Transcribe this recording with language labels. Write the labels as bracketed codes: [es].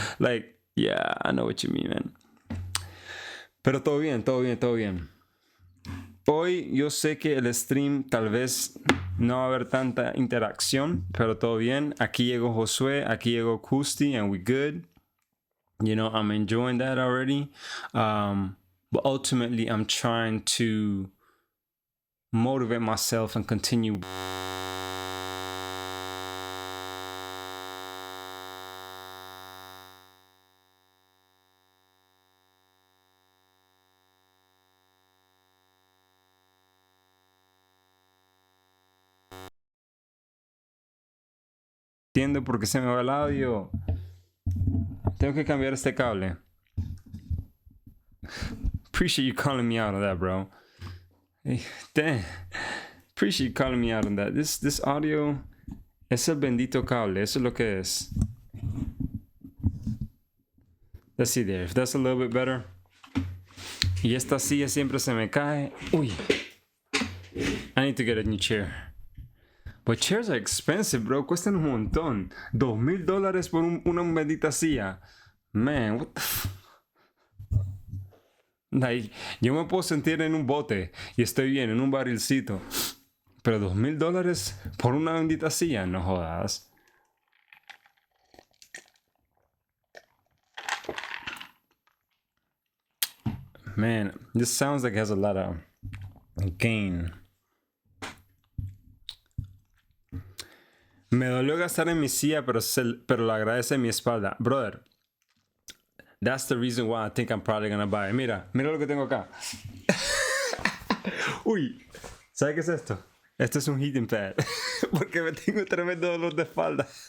[en] Like, yeah, I know what you mean, man. [es] Pero todo bien. Hoy yo sé que el stream tal vez no va a haber tanta interacción, pero todo bien. Aquí llegó Josué, aquí llegó Kusti, [en] and we good. You know, I'm enjoying that already. But ultimately, I'm trying to motivate myself and continue. [es] Entiendo por qué se me va el audio. Tengo que cambiar este cable. [en] Appreciate you calling me out on that, bro. Hey, damn. Appreciate you calling me out on that. This audio [es] es el bendito cable. Eso es lo que es. [en] Let's see there. If that's a little bit better. [es] Y esta silla siempre se me cae. [en] Uy. I need to get a new chair. But chairs are expensive, bro. [es] Cuestan un montón. $2,000 por una bendita silla. [en] Man, what the like, [es] yo me puedo sentir en un bote y estoy bien, en un barrilcito. Pero $2,000 por una bendita silla, no jodas. [en] Man, this sounds like it has a lot of gain. [es] Me dolió gastar en mi silla, pero lo agradece mi espalda. [en] Brother, that's the reason why I think I'm probably gonna buy it. [es] Mira lo que tengo acá. Uy, ¿Sabes qué es esto? Esto es un heating pad. Porque me tengo tremendo dolor de espalda.